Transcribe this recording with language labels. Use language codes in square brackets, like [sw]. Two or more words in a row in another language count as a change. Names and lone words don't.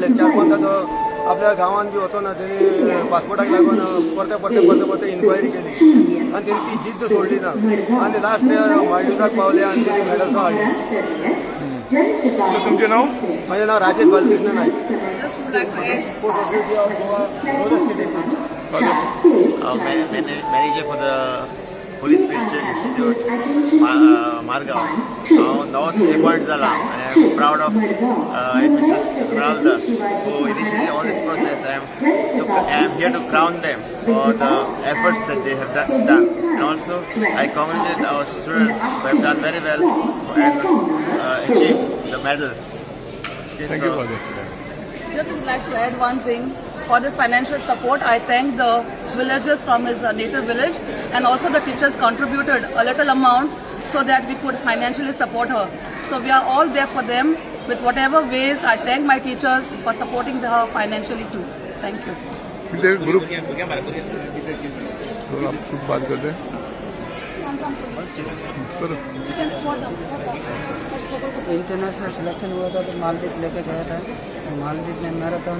[kok] 4-5 तो आपल्या गांवांत बी वचोना, तेणी पासपोर्टाक लागून परते इन्क्वायरी केली आणि तेणी ती जिद्द सोडली ना. आणि लास्ट मालदीवजाक पावले आणि तेणी मेडल्सां हाडली. [mr] तुमचे नाव? माझे नाव राजेश बालकृष्ण नाईक, स्पोर्ट्स ऑथॉरिटी ऑफ गोवा [en] roller skating coach. manager for the होली स्पिरिच्युअल इन्स्टिट्यूट मारगांव [kok] हांव नवोच अपॉयंट जाला आनी [en] I am proud of Mister Esmeralda who initiated all this process. I am here to crown them for the efforts that they have done. And also I congratulate our students who have done very well and achieved the medals. Okay, Thank you for that. Just would like to add one thing. For this financial support, I thank the villagers from his native village, and also the teachers contributed a little amount so that we could financially support her. So we are all there for them with whatever ways. I thank my teachers for supporting her financially too. Thank you. [hi] विजय ग्रुप तो आप कुछ बात करते हैं करो। [en] international selection [hi] हुआ था तो मालदीव लेके गया था। मालदीव में मैराथन